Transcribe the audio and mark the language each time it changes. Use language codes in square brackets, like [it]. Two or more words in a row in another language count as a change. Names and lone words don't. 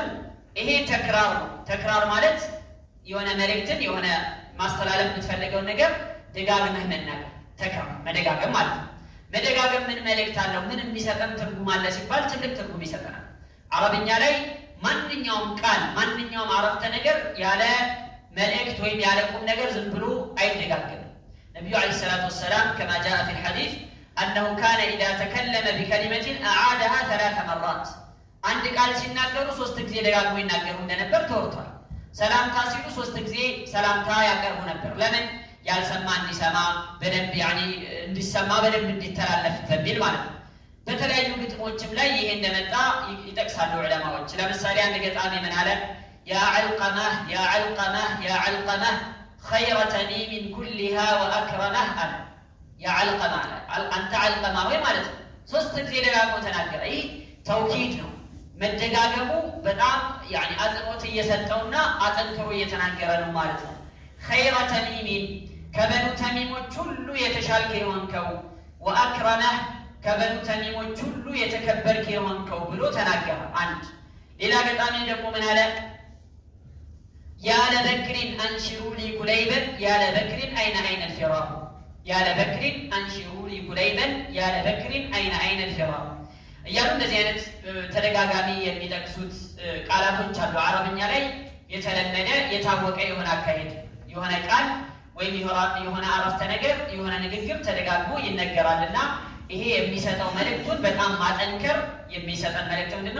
[am] ይሄ ተክራር ነው። ተክራር ማለት የሆነ መልእክትን የሆነ ማስተላለፍ የምትፈልገውን ነገር ደጋግመህ መናገር፣ ተክራር መደጋገም ማለት ነው። መደጋገም ምን መልእክት አለው? ምን የሚሰጠን ትርጉም አለ ሲባል ትልቅ ትርጉም ይሰጠናል። አረብኛ ላይ ማንኛውም ቃል ማንኛውም አረፍተ ነገር ያለ መልእክት ወይም ያለ ቁም ነገር ዝም ብሎ አይደጋገምም። ነብዩ [ar] عليه الصلاة والسلام كما جاء في الحديث أنه كان إذا تكلم بكلمة أعادها 3 مرات [am] አንድ ቃል ሲናገሩ 3 ጊዜ ደጋግሞ ይናገሩ እንደነበር ተወርቷል። ሰላምታ ሲሉ 3 ጊዜ ሰላምታ ያቀርቡ ነበር። ለምን? ያልሰማ እንዲሰማ በደንብ እንዲሰማ በደንብ እንዲተላለፍ በሚል ማለት ነው። በተለያዩ ግጥሞችም ላይ ይሄ እንደመጣ ይጠቅሳሉ ዑለማዎች። ለምሳሌ አንድ ገጣሚ ምን አለ? [ar] يا علقمة يا علقمة يا علقمة خير تميم كلها وأكرمه አለ። يا علقمة [am] አንተ ዓልቀማህ ወይ ማለት ነው 3 ጊዜ ደጋግሞ ተናገረ። ይህ ተውኪድ ነው። መደጋገሙ በጣም አጽንኦት እየሰጠውና አጠንክሮ እየተናገረ ነው ማለት ነው። [ar] خير تميم [am] ከበኑ ተሚሞች ሁሉ የተሻልከ የሆንከው ወአክረመህ ከበኑ ተሚሞች ሁሉ የተከበርክ የሆንከው ብሎ ተናገረ። አንድ ሌላ ገጣሚ ደግሞ ምን አለ? [ar] يا لبكر أنشروا لي كليبا يا لبكر أين الفرار يا لبكر أنشروا لي كليبا يا لبكر أين الفرار [am] እያሉ እንደዚህ አይነት ተደጋጋሚ የሚጠቅሱት ቃላቶች አሉ። አረብኛ ላይ የተለመደ የታወቀ የሆነ አካሄድ የሆነ ቃል ወይም የሆነ አረፍተ ነገር የሆነ ንግግር ተደጋግሞ ይነገራልና ይሄ የሚሰጠው መልእክቱን በጣም ማጠንከር የሚሰጠን መልእክት ምንድነው?